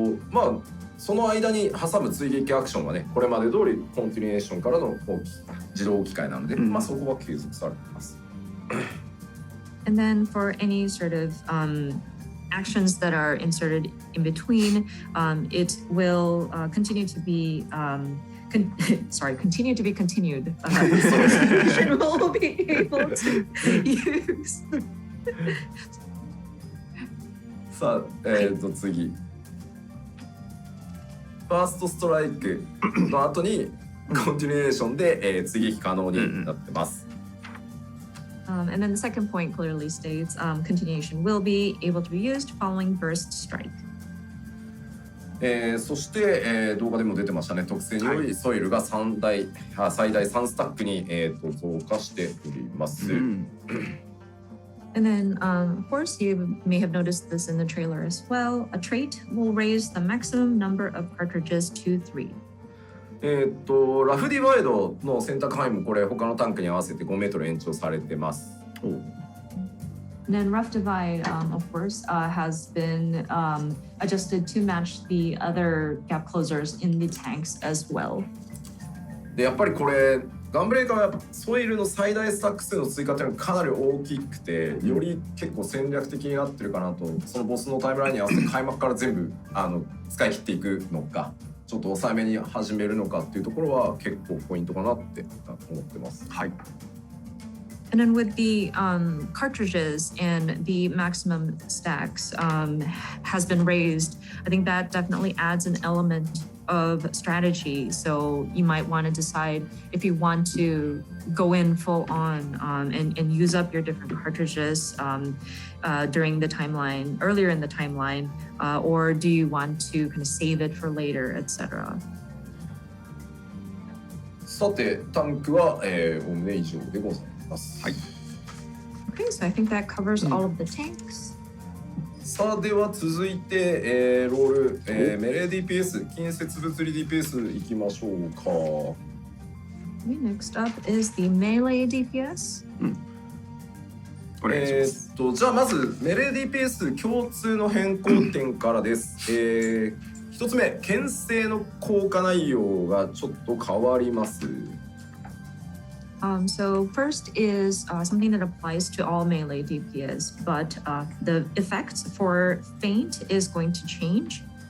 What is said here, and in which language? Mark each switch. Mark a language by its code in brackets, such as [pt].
[ja] まあその間に挟む追撃アクションはね、これまで通りコンティニュエーションからの自動置き換えなので、まあそこは継続されています。 [en] And then for any sort of actions that are inserted in between, it will continue to be continue to be continued. So will be able to use. [ja] さあ、次。ファーストストライクの後にコンティニュエーションで、追撃可能になってます。 [en] And then the second point clearly states continuation will be able to be used following burst strike. [ja] そして、動画でも出てましたね、特性によりソイルが最大3スタックに、増加しております。 [en] And then, of course, you may have noticed this in the trailer as well. A trait will raise the maximum number of cartridges to 3. [ja] ラフディワイドの選択範囲もこれ他のタンクに合わせて5メートル延長されてます。 [en] And then Rough Divide, of course, has been adjusted to match the other gap closers in the tanks as well. [ja] でやっぱりこれガンブレーカーはソイルの最大スタック数の追加っていうのがかなり大きくて、より結構戦略的になってるかなと。そのボスのタイムラインに合わせて開幕から全部使い切っていくのか、ちょっと抑えめに始めるのかっていうところは結構ポイントかなって思ってます。はい。 [en] And then with the cartridges and the maximum stacks has been raised, I think that definitely adds an element of strategy. So you might want to decide if you want to go in full on and use up your different cartridges during the timeline, earlier in the timeline, or do you want to kind of save it for later, etc. [ja] さて、タンクは、おおむね以上でございます。はい。 [en] Okay, so I think that covers all of the tanks. [ja] さあでは続いて、ロール、メレー DPS 近接物理 DPS いきましょうか。 [en] Okay, next up is the melee DPS. [ja] お願いします。じゃあまずメレー DPS 共通の変更点からです。一つ目、牽制の効果内容がちょっと変わります。 [en] So first is something that applies to all melee DPS, but the effects for feint is going to change.